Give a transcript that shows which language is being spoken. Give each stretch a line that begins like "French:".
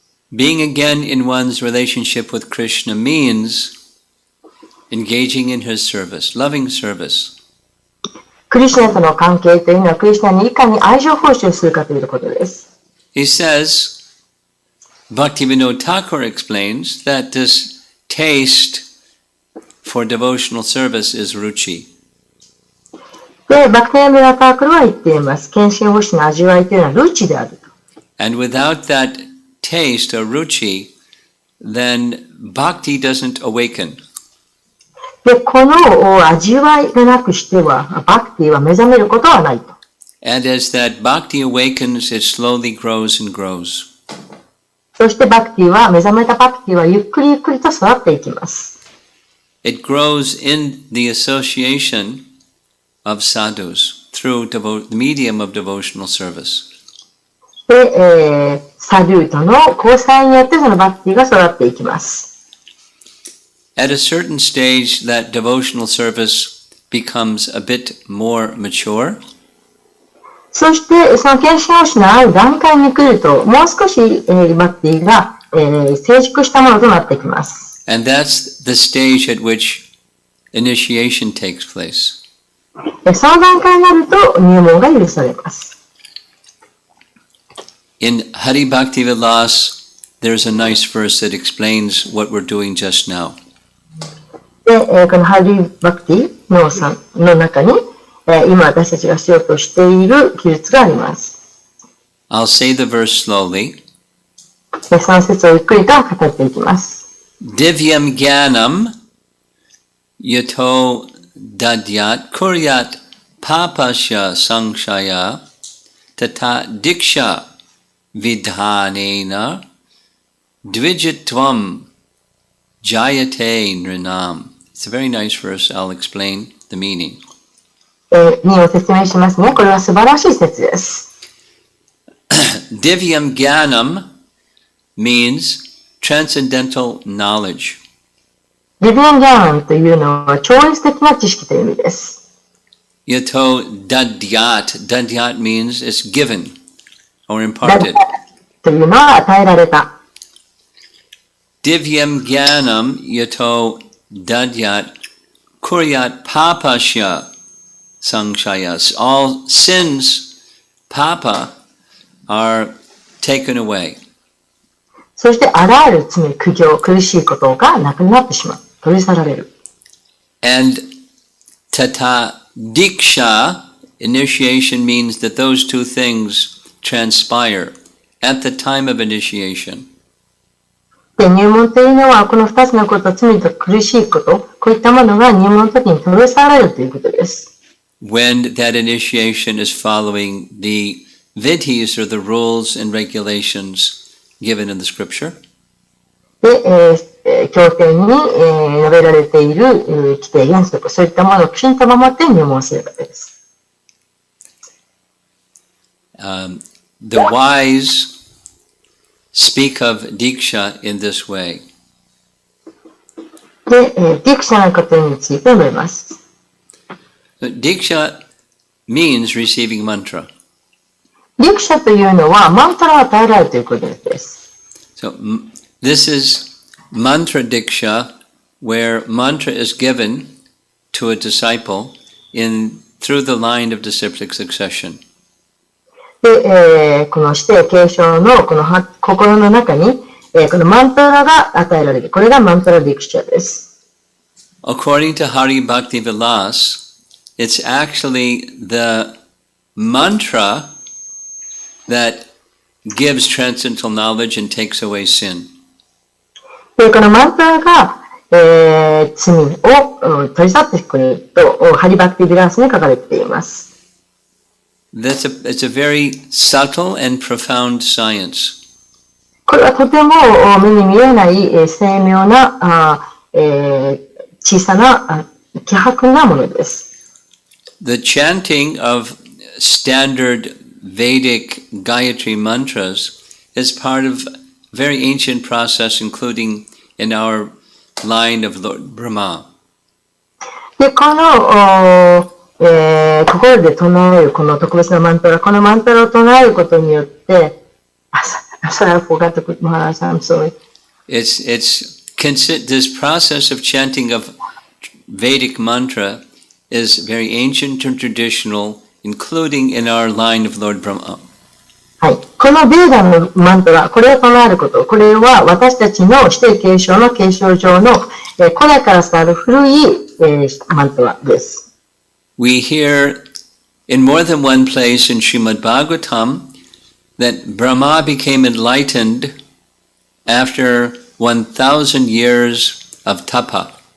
English: Being again in one's relationship with Krishna means engaging in his service, loving service.
Japanese: クリシュナとの関係というのはクリシュナにいかに愛情奉仕をするかということです。
English: He says, Bhaktivinoda Thakur explains that this taste for devotional service is ruchi.
Japanese: で、バクティナダタークルは言っています。献身奉仕の味わいというのはルチであると。
English: And without that taste or ruchi, then bhakti doesn't awaken.
Japanese: で、この味わいがなくしては、バクティは目覚めることはないと。
English: And as that bhakti awakens, it slowly grows and grows.
Japanese: そしてバクティは、目覚めたバクティはゆっくりゆっくりと育っていきます。
English: It grows in the association of sadhus through the medium of devotional service.
Japanese: で、サドゥとの交際によってそのバクティが育っていきます。
English: At a certain stage, that devotional service becomes a bit more mature.
Japanese: そして、その献身奉仕のある段階に来ると、もう少し、バクティが、成熟したものとなってきます。
English: And that's the stage at which initiation takes place.
Japanese: その段階になると入門が許されます。
English: In Hari Bhakti Vilas, there's a nice verse that explains what we're doing just now.
Japanese: で、このハリー・バクティの中に、今私たちがしようとしている記述があります。
English: I'll say the verse slowly.
Japanese: その説をゆっくりと語っていきます。
Sanskrit: Divyam Gyanam Yato Dadyat Kuryat Papasya Sangshaya Tata Diksha Vidhanena Dvijitvam Jayate Nrinam.
English: It's a very nice verse. I'll explain the meaning.
Japanese: 意味を説明しますね。これは素晴らしい説です。
English: Divyam Gyanam means transcendental knowledge.
Japanese: リビンギャーンというのは超越的な知識という意味です。
Sanskrit: Yato dadyat.
English: Dadyat means it's given or ダ imparted.
Japanese: というのは与えられた。
Sanskrit: Divyam Gyanam Yato Dadyat Kuryat Papasya Sangshayas.
English: All sins, Papa, are taken away.
Japanese: そしてあらゆる罪、苦行、苦しいことがなくなってしまう。取り去られる。
English: And Tata Diksha, initiation, means that those two things transpire at the time of initiation.
Japanese: で、入門というのは、この二つのこと、罪と苦しいこと、こういったものが入門の時に取り去られるということです。
English: When that initiation is following the vidhis or the rules and regulations given in the scripture.
Japanese: で、経典に、述べられている規定原則、そういったものをきちんと守って入門すればです。
English: The wise speak of Diksha in this way.
Japanese: で、ディクシャのことについて述べます。
English: Diksha means receiving mantra.
Japanese: ディクシャというのはマントラを与えられるということです。
English: So this is mantra diksha, where mantra is given to a disciple through the line of disciplic succession.
Japanese: で、この指定継承のこの心の中に、このマントラが与えられる。これがマントラディクシャです。
English: According to Hari Bhakti Vilas, it's actually the mantra that gives transcendental knowledge and takes away sin.
Japanese: で、このマントラが、罪を取り去ってくれると、ハリバクティビラースに書かれています。
English: It's a very subtle and profound science.
Japanese: これはとても目に見えない精妙な小さな希薄なものです。
English: The chanting of standard Vedic Gayatri mantras is part of a very ancient process, including in our line of Lord Brahma.
Japanese: で、この心で唱えるこの特別なマントラ、このマントラを唱えることによって、
English: sorry, I forgot to put Maharaj, I'm sorry. This process of chanting of Vedic mantra is very ancient and traditional, including in our line of Lord Brahma.
Japanese: はい。このベーダのマントラ、これを唱えること、これは私たちの指定継承の継承上の古代から伝わる古いマントラです。
English: We hear in more than one place in Srimad Bhagavatam that Brahma became enlightened after 1,000 years of tapa.